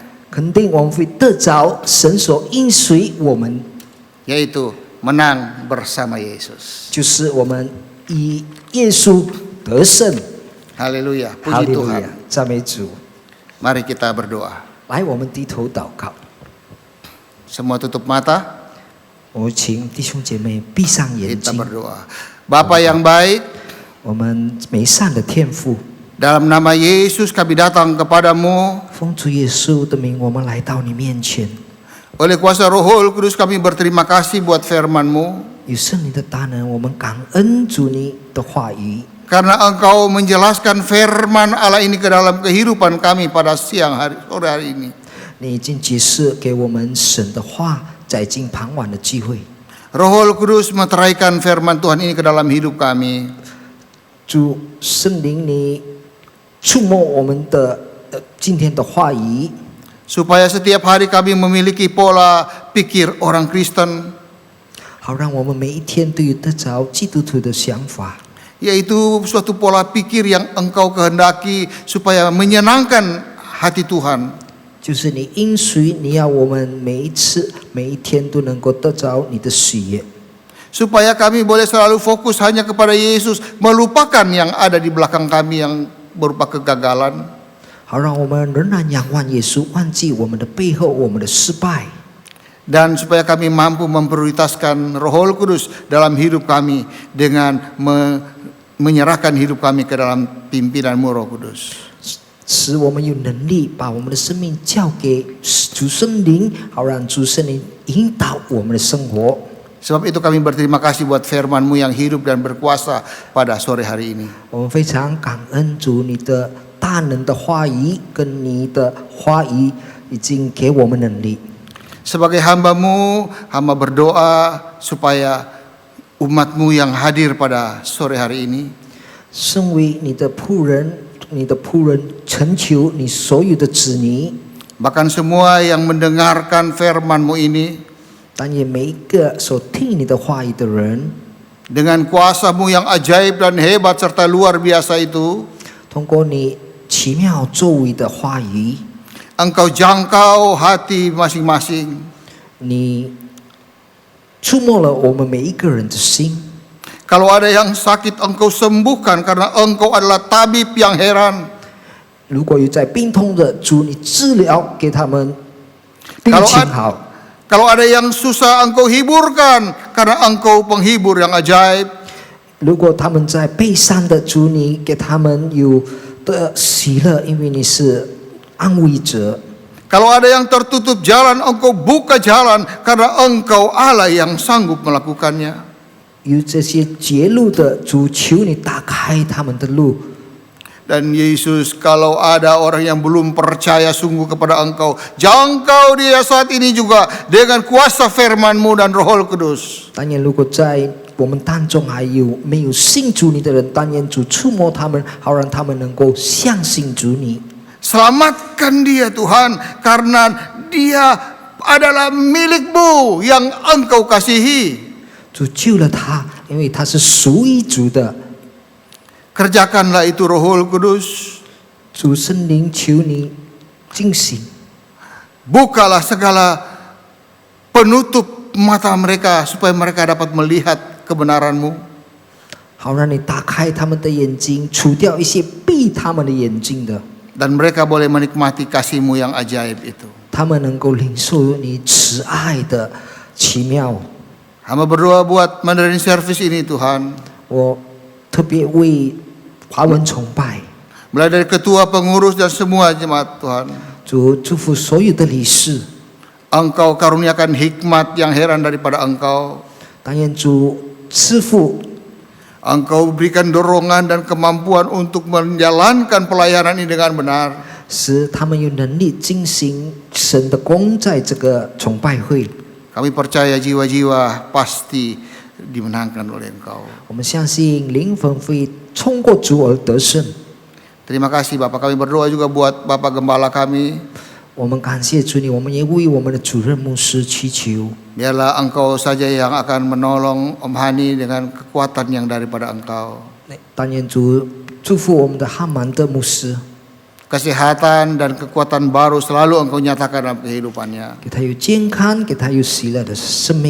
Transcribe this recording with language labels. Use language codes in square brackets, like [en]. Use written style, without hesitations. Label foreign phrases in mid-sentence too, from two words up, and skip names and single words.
[zh] 肯定我们会得着神所应许我们， [id] yaitu menang bersama Yesus. [zh] 就是我们以耶稣得胜。 [id] Haleluya, [zh] 哈 [id] puji [zh] 利路亚 [id] Tuhan. [zh] 赞美主！ [id] Mari kita berdoa. [zh] 来，我们低头祷告。 [id] Semua tutup mata, [zh] 我们请弟兄姐妹闭上眼 [id] kita [zh] 睛。 [id] berdoa. Bapa yang baik, [zh] 我们美善的天父， [id] dalam nama Yesus kami datang kepadamu. [zh] 奉主耶稣的名，我们来到你面前。 [id] Oleh kuasa Roh Kudus kami berterima kasih buat firman-Mu, [zh] 有圣灵的大能，我们感恩主你的话语， [id] karena Engkau menjelaskan firman Allah ini ke dalam kehidupan kami pada sore hari ini. [zh] 你已经解释给我们神的话，在今傍晚的机会。 [id] Roh Kudus meteraikan firman Tuhan ini ke dalam hidup kami. [zh] 主圣灵，你触摸我们的今天的话语， [id] Supaya setiap hari kami memiliki pola pikir orang Kristen [zh] 好让我们每一天都有得着基督徒的想法， [id] yaitu suatu pola pikir yang Engkau kehendaki supaya menyenangkan hati Tuhan. [zh] 就是你应许你要我们每一次每一天都能够得着你的喜悦， [id] Supaya kami boleh selalu fokus hanya kepada Yesus, melupakan yang ada di belakang kami yang berupa kegagalan. [zh] 好让我们仍然仰望耶稣，忘记我们的背后我们的失败， [id] Dan supaya kami mampu memprioritaskan Roh Kudus dalam hidup kami dengan menyerahkan hidup kami ke dalam pimpinan-Mu Roh Kudus. [zh] 使我们有能力把我们的生命交给主圣灵，好让主圣灵引导我们的生活。 [id] Sebab itu kami berterima kasih buat firman-Mu yang hidup dan berkuasa pada sore hari ini. [zh] 我们非常感恩主你的大能的话语跟你的话语已经给我们能力。 [id] Sebagai hamba-Mu, hamba berdoa supaya umat-Mu yang hadir pada sore hari ini [zh] 身为你的仆人，成就你所有的子女， [id] bahkan semua yang mendengarkan firman-Mu ini [zh] 但也每一个所听你的话语的人， [id] dengan kuasa-Mu yang ajaib dan hebat serta luar biasa itu, [zh] 通过你奇妙作为的话语， [id] Engkau jangkau hati masing-masing. [zh] 你触摸了我们每一个人的心。 [id] Kalau ada yang sakit, Engkau sembuhkan karena Engkau adalah tabib yang heran. [zh] 如果有在病痛的主，你治疗给他们病情好。 [id] Kalau ada yang susah, Engkau hiburkan karena Engkau penghibur yang ajaib. [zh] 如果他们在悲伤的主，你给他们有的喜乐，因为你是安慰者。 [id] Kalau ada yang tertutup jalan, Engkau buka jalan karena Engkau Allah yang sanggup melakukannya. [zh] 有这些绝路的主，求你打开他们的路。 [id] Dan Yesus, kalau ada orang yang belum percaya sungguh kepada Engkau, jangkau dia saat ini juga dengan kuasa firman-Mu dan Roh Kudus. [zh] 当然，如果在我们当中还有没有信主你的人，但愿主触摸他们，好让他们能够相信主你。 [id] Selamatkan dia Tuhan, karena dia adalah milik-Mu yang Engkau kasihi. [zh] 主救了他，因为他是属于主的。 [id] Kerjakanlah itu Roh Kudus. [zh] 主圣灵，求你进行， [id] Bukalah segala penutup mata mereka supaya mereka dapat melihat kebenaran-Mu. [zh] 好让你打开他们的眼睛，除掉一些闭他们的眼睛的， [id] Dan mereka boleh menikmati kasih-Mu yang ajaib itu. [zh] 他们能够领受你慈爱的奇妙。 [id] Hamba berdoa buat Mandarin Service ini Tuhan. [zh] 我特别为华文崇拜， [id] Mulai dari ketua, pengurus dan semua jemaat Tuhan. [zh] 主祝福所有的理事， [id] Engkau karuniakan hikmat yang heran daripada Engkau. [zh] 但愿主赐福 [id] Engkau berikan dorongan dan kemampuan untuk menjalankan pelayanan ini dengan benar. [zh] 使他们有能力进行神的工，在这个崇拜会。 [id] Kami percaya jiwa-jiwa pasti dimenangkan oleh Engkau. [zh] 我们相信灵魂会冲过主而得胜。 [id] Terima kasih Bapak, kami berdoa juga buat Bapak Gembala kami. [zh] 我们感谢主你，我们也为我们的主任牧师祈求。 [id] Biarlah Engkau saja yang akan menolong Om Hani dengan kekuatan yang daripada Engkau. [zh] 但愿主祝福我们的汉曼的牧师， [id] Kesehatan dan kekuatan baru selalu Engkau nyatakan dalam kehidupannya. [zh] 给他有健康，给他有喜乐的生命。